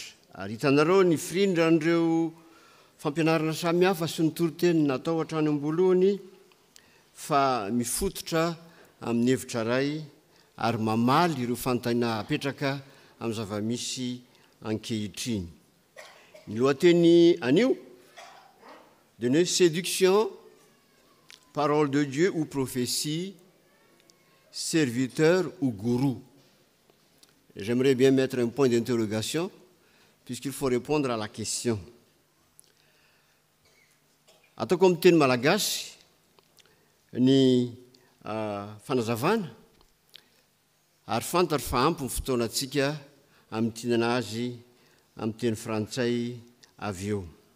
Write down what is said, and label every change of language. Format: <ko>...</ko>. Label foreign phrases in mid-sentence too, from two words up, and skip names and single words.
<mg>Ary hitanareo ny firindran'ireo fampianarana samihafa sy ny toriteny natao hatrany am-boalohany fa mifototra amin'ny hevitra ray ary mamaly ireo fantaina apetraka amin'ny zava-misy ankehitriny. Ny lohateny anio</mg> <fr>de ne séduction, parole de Dieu ou prophétie, serviteur ou gourou. J'aimerais bien mettre un point d'interrogation puisqu'il faut répondre à la question.</fr> <mg>Ataoko amin'ny teny malagasy ny fanazavana ary fantatra fa ampy ny fotoanantsika amin'ny tinana azy amin'ny teny frantsay avy eo.</mg>